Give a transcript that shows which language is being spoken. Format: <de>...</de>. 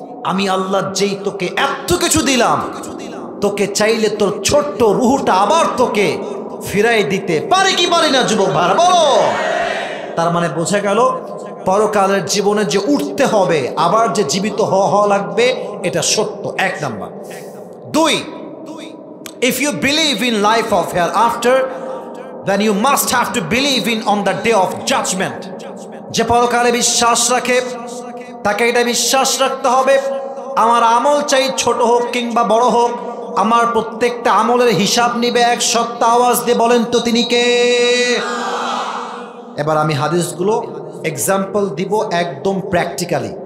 <bn>আমি আল্লাহ যেই তোকে এত কিছু দিলাম, তোকে চাইলে তোর ছোট্ট রুহটা আবার তোকে ফিরাই দিতে পারি কি পারি না যুবক ভাইরা? বলো। তার মানে বোঝা গেল পরকালের জীবনে যে উঠতে হবে, আবার যে জীবিত হওয়া লাগবে, এটা সত্য। 1 number.</bn> <en>2, if you believe in life of hereafter, then you must have to believe in on the day of judgment.</en> <bn>যে পরকালে বিশ্বাস রাখে তাকে এটা বিশ্বাস রাখতে হবে, আমার আমল চাই ছোট হোক কিংবা বড় হোক, আমার প্রত্যেকটা আমলের হিসাব নিবে এক সত্তা। আওয়াজ দিয়ে বলেন তো তিনি কে? এবার আমি হাদিসগুলো এক্সাম্পল দিব একদম প্র্যাকটিক্যালি।</bn>